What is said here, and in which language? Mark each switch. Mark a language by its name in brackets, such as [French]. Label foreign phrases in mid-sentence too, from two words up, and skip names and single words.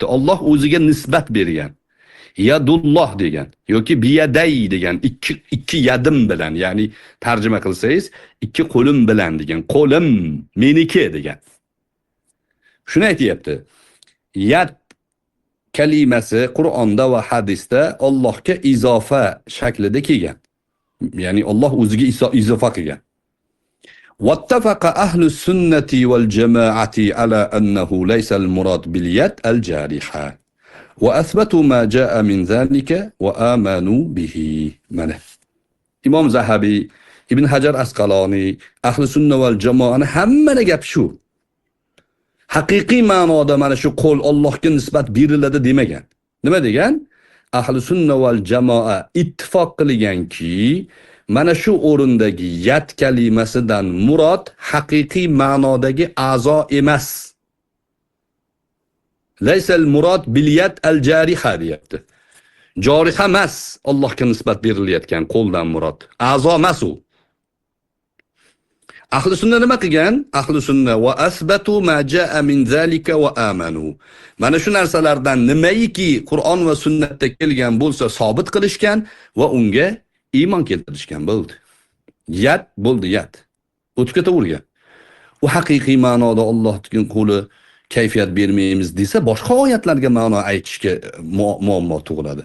[Uzbek] Alloh o'ziga nisbat bergan. Yadulloh degan yoki biyaday degan ikki yadim bilan, ya'ni tarjima qilsangiz ikki qo'lim bilan degan. Qo'lim meniki degan. Shuni aytayapti. Yad kalimasi Qur'onda va hadisda Allohga izofa shaklida kelgan. Ya'ni Alloh o'ziga izofa qilgan. [Arabic] واتفق أهل السنة والجماعة على أنه ليس المراد باليد الجارحة وأثبتوا ما جاء من ذلك وآمنوا به. [Uzbek] Mana imom Zahabiy Ibn Hajar Asqaloniy ahli sunna val jamoa hamma gap shu. Haqiqiy ma'noda mana shu qo'l Allohga nisbat beriladi demagan. Nima degan? [Arabic] أهل السنة والجماعة [Uzbek] ittifoq qilganki, mana shu o'rindagi yad kalimasidan murod haqiqiy ma'nodagi a'zo emas. [Arabic] ليس المراد باليد الجارحة [Uzbek] deyapti. Joriha emas Allohga nisbat berilayotgan qo'ldan murod. A'zo emas u. Ahli sunna nima qilgan? [Arabic] أهل السنة وأثبتوا ما جاء من ذلك وآمنوا. [Uzbek] Mana shu narsalardan nimaiki Qur'on va sunnatda kelgan bo'lsa sobit qilishgan va unga iymon keltirishgan bo'ldi. Yad bo'ldi yad. O'tib ketavergan. U haqiqiy ma'noda Allohning qo'li kayfiyat bermaymiz desa boshqa oyatlarga ma'no aytishga muammo tug'iladi.